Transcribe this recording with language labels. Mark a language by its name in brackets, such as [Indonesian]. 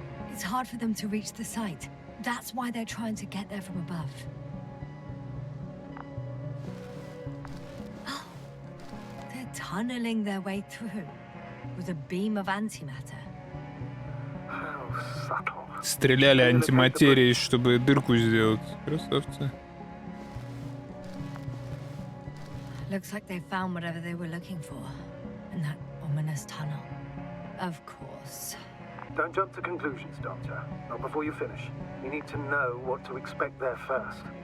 [English] It's hard for them to reach the site. That's why they're trying to get there from above. Oh, they're tunneling their way through with a beam of antimatter. How subtle. [Russian] Стреляли антиматерией, чтобы дырку сделать. Красавцы. [English] Looks like they found whatever they were looking for in that ominous tunnel. Of course. Don't jump to conclusions, Doctor. Not before you finish. You need to know what to expect there first.